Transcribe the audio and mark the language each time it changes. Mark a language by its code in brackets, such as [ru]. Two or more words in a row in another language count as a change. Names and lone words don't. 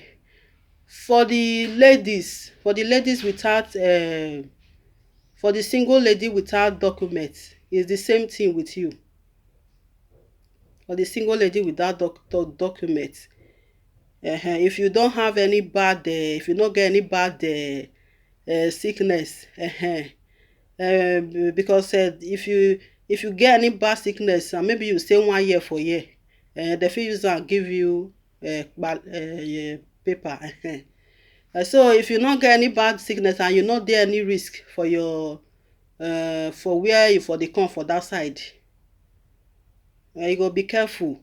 [pcm] For the ladies without for the single lady without documents, is the same thing with you. For the single lady without documents, if you don't have any bad if you don't get any bad sickness, because if you get any bad sickness and maybe you stay 1 year for year, they fit use am give you paper. So if you not get any bad sickness and you not dey any risk for your for where you for dey come for that side, you go be careful.